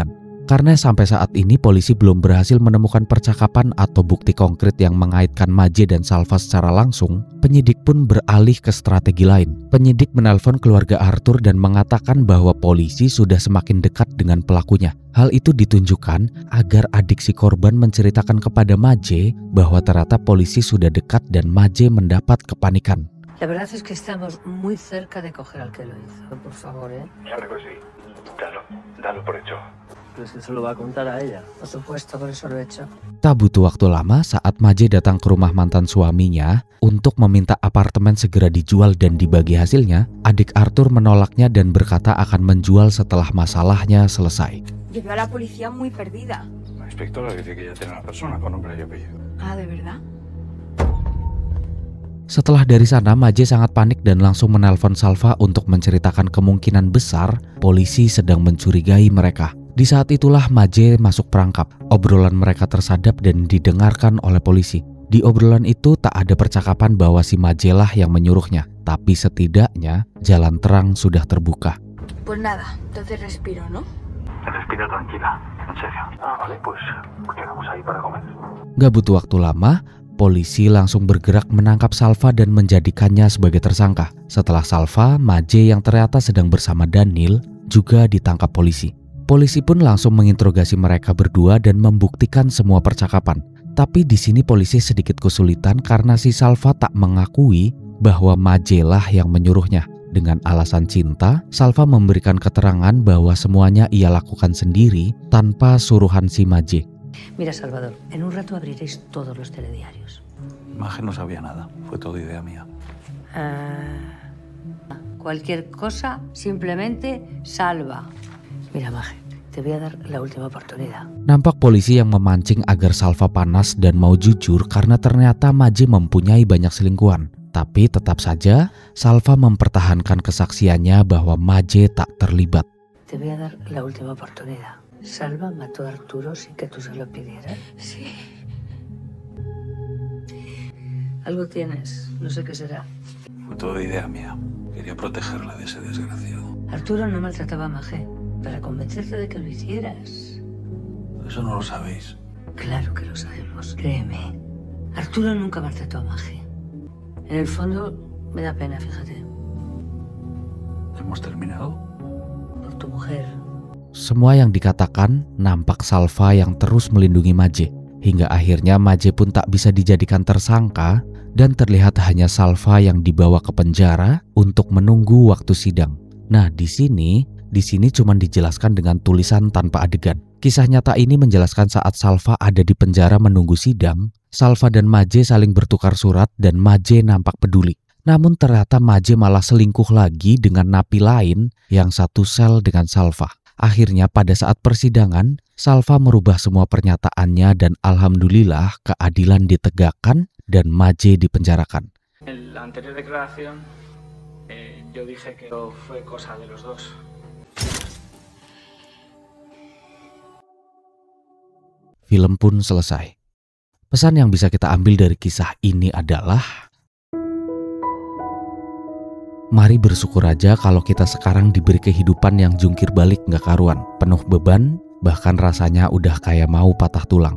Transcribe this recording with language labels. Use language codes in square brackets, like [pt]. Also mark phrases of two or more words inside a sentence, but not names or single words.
[id] Karena sampai saat ini polisi belum berhasil menemukan percakapan atau bukti konkret yang mengaitkan Maje dan Salva secara langsung, penyidik pun beralih ke strategi lain. Penyidik menelpon keluarga Arthur dan mengatakan bahwa polisi sudah semakin dekat dengan pelakunya. Hal itu ditunjukkan agar adik si korban menceritakan kepada Maje bahwa ternyata polisi sudah dekat dan Maje mendapat kepanikan. [es] La verdad es que estamos muy cerca de coger al que lo hizo. Por favor, ¿eh? Claro que sí. Dalo por hecho. ¿Crees que se lo va a contar a ella? Por supuesto, por eso lo he hecho. [id] Tak butuh waktu lama saat Maje datang ke rumah mantan suaminya untuk meminta apartemen segera dijual dan dibagi hasilnya, adik Arthur menolaknya dan berkata akan menjual setelah masalahnya selesai. [es] Llevé a la policía muy perdida. La inspectora dice que ya tiene una persona con nombre y apellido. Ah, ¿de verdad? [id] Setelah dari sana, Maje sangat panik dan langsung menelpon Salva untuk menceritakan kemungkinan besar polisi sedang mencurigai mereka. Di saat itulah Maje masuk perangkap. Obrolan mereka tersadap dan didengarkan oleh polisi. Di obrolan itu tak ada percakapan bahwa si Maje lah yang menyuruhnya, tapi setidaknya jalan terang sudah terbuka. [es] Pues nada, entonces respiro, ¿no? Respira tranquila, en serio. Ah, vale, pues quedamos ahí para comer. [id] Gak butuh waktu lama, polisi langsung bergerak menangkap Salva dan menjadikannya sebagai tersangka. Setelah Salva, Maje yang ternyata sedang bersama Daniel juga ditangkap polisi. Polisi pun langsung menginterogasi mereka berdua dan membuktikan semua percakapan. Tapi di sini polisi sedikit kesulitan karena si Salva tak mengakui bahwa Maje lah yang menyuruhnya. Dengan alasan cinta, Salva memberikan keterangan bahwa semuanya ia lakukan sendiri tanpa suruhan si Maje. [es] Mira, Salvador, en un rato abriréis todos los telediarios. Maje no sabía nada, fue todo idea mía. Cualquier cosa, simplemente salva. Mira, Maje, te voy a dar la última oportunidad. Nampak polisi yang memancing agar Salva panas dan mau jujur karena ternyata Maje mempunyai banyak selingkuhan. Tapi tetap saja, Salva mempertahankan kesaksiannya bahwa Maje tak terlibat. Te voy a dar la última oportunidad. Salva mató a Arturo sin que tú se lo pidieras. Sí. Algo tienes, no sé qué será. Fue todo idea mía. Quería protegerla de ese desgraciado. Arturo no maltrataba a Maje para convencerte de que lo hicieras. Eso no lo sabéis. Claro que lo sabemos, créeme. Arturo nunca maltrató a Maje. En el fondo, me da pena, fíjate. ¿Hemos terminado? Por tu mujer. [id] Semua yang dikatakan nampak Salva yang terus melindungi Maje. Hingga akhirnya Maje pun tak bisa dijadikan tersangka dan terlihat hanya Salva yang dibawa ke penjara untuk menunggu waktu sidang. Nah, di sini cuma dijelaskan dengan tulisan tanpa adegan. Kisah nyata ini menjelaskan saat Salva ada di penjara menunggu sidang, Salva dan Maje saling bertukar surat dan Maje nampak peduli. Namun ternyata Maje malah selingkuh lagi dengan napi lain yang satu sel dengan Salva. Akhirnya pada saat persidangan, Salva merubah semua pernyataannya dan alhamdulillah keadilan ditegakkan dan Maje dipenjarakan. [es] En la anterior declaración, yo dije que fue cosa de los dos. [id] Film pun selesai. Pesan yang bisa kita ambil dari kisah ini adalah, mari bersyukur aja kalau kita sekarang diberi kehidupan yang jungkir balik gak karuan, penuh beban, bahkan rasanya udah kayak mau patah tulang.